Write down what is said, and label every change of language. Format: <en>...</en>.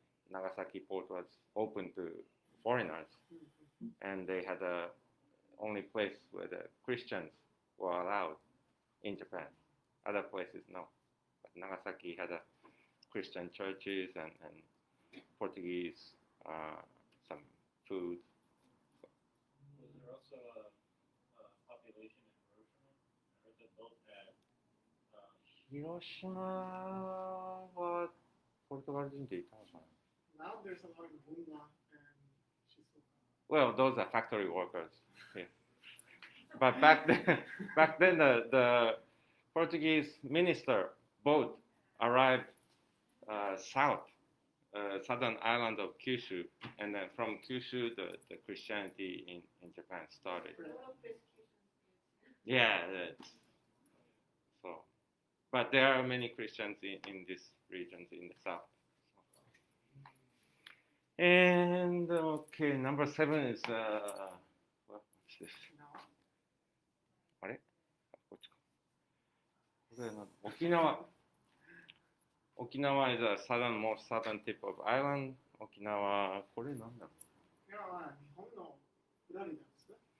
<en>Nagasaki port was open to foreigners, and they had the only place where the Christians were allowed in Japan. Other places, no. But Nagasaki had a Christian churches and Portuguese, some food. Was there also a population in Hiroshima? I heard that both had.</en> <ja>広島はポルトガル人でいたのかな</ja> <en>Now there's a lot of Bunga and Shizuoka. Well, those are factory workers. Yeah. But back then the Portuguese minister boat arrived southern island of Kyushu, and then from Kyushu the Christianity in Japan started. Yeah, so, but there are many Christians in these regions in the south. And okay, number 7 is what's this?</en> <ja>あれこっちか。これなんだ</ja> <en>沖縄 is a most southern tip of island.</en> <ja>沖縄、これなんだろう。今は日本のフロリダですか？</ja>